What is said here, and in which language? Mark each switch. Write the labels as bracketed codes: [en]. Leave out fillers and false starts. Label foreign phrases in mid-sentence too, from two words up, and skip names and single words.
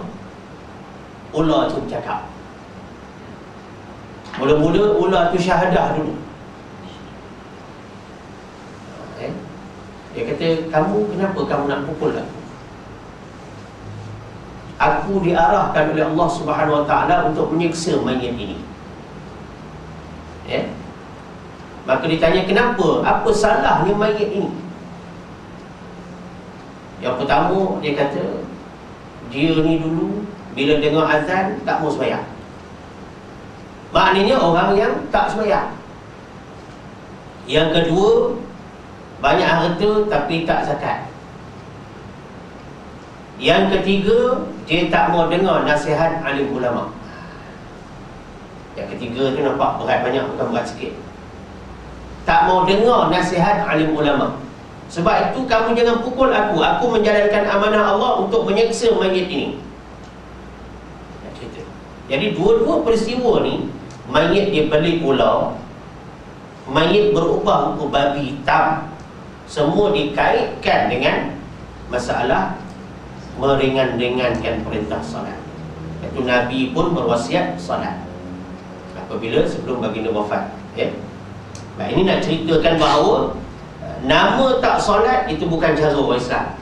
[ms] Ular tu bercakap. Mula-mula ular tu syahadah dulu. Dia kata, kenapa kamu nak pukul aku? Aku diarahkan oleh [ar] Allah Subhanahu Wa Taala [ms] untuk menyiksa mayit ini. Ya? Maka ditanya, kenapa? Apa salahnya mayit ini? Yang pertama, dia kata, dia ni dulu bila dengar azan tak mau sembahyang. Maknanya orang yang tak sembahyang. Yang kedua, banyak harta tapi tak zakat. Yang ketiga, dia tak mau dengar nasihat alim ulama. Yang ketiga tu nampak berat banyak, bukan berat sikit. Tak mau dengar nasihat alim ulama. Sebab itu kamu jangan pukul aku. Aku menjalankan amanah Allah untuk menyeksa mayit ini. Jadi dua-dua peristiwa ni, mayit dibeli ular, mayit berubah rupa babi hitam, semua dikaitkan dengan masalah meringan-ringankan perintah salat. Itu Nabi pun berwasiat salat apabila sebelum baginda wafat. Baik, ini nak ceritakan bahawa nama tak solat itu bukan cara orang Islam.